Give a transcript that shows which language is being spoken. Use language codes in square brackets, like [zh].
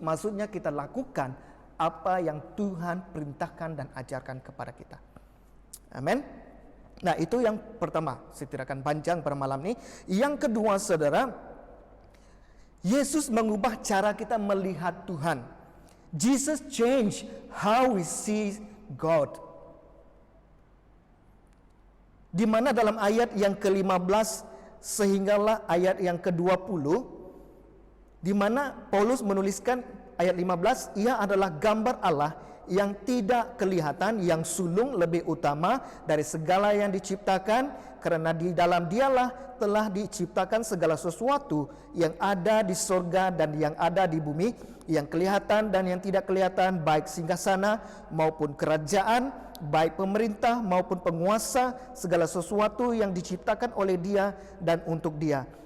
[id] Maksudnya kita lakukan apa yang Tuhan perintahkan dan ajarkan kepada kita. Amin. Nah, itu yang pertama. Saya tidak akan panjang pada malam ini. Yang kedua, saudara, Yesus mengubah cara kita melihat Tuhan. [en] Jesus changed how we see God. [id] Di mana dalam ayat yang ke-15 sehinggalah ayat yang ke-20, di mana Paulus menuliskan ayat 15, ia adalah gambar Allah yang tidak kelihatan, yang sulung lebih utama dari segala yang diciptakan, karena di dalam Dialah telah diciptakan segala sesuatu yang ada di sorga dan yang ada di bumi, yang kelihatan dan yang tidak kelihatan, baik singgasana maupun kerajaan, baik pemerintah maupun penguasa, segala sesuatu yang diciptakan oleh Dia dan untuk Dia.